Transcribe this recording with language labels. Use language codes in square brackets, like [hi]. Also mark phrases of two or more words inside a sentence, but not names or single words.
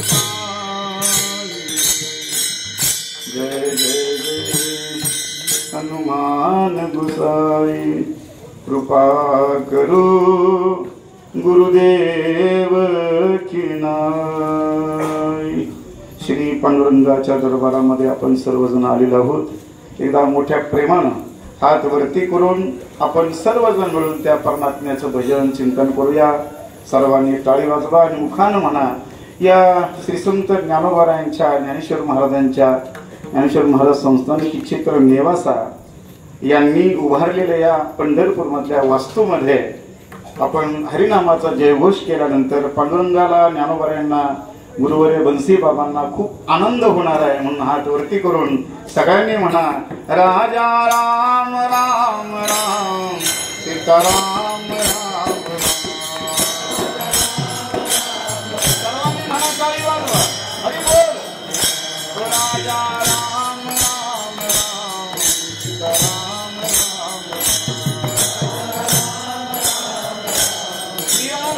[hi] पानी जय जय जय हनुमान गुसाई कृपा करो गुरुदेव की नाय। [mr] श्री पांडुरंगाच्या दरबारामध्ये आपण सर्वजण आलेलो आहोत। एकदा मोठ्या प्रेमानं हात वरती करून आपण सर्वजण मिळून त्या परमात्म्याचं भजन चिंतन करूया। सर्वांनी टाळी वाजवा आणि मुखानं म्हणा, या श्री संत ज्ञानोबारायांच्या ज्ञानेश्वर महाराजांच्या ज्ञानेश्वर महाराज संस्थानिक क्षेत्र नेवासा यांनी उभारलेल्या या पंढरपूरमधल्या वास्तूमध्ये आपण हरिनामाचा जयघोष केल्यानंतर पांडुरंगाला, ज्ञानोबारायांना, गुरुवर्य बंसी बाबांना खूप आनंद होणार आहे। म्हणून हात वरती करून सगळ्यांनी म्हणा, राजा राम राम राम सीताराम राम राम। सर्वांनी म्हणा, टाळी वाजवा, हरी बोल। राजा राम राम राम सीताराम राम राम।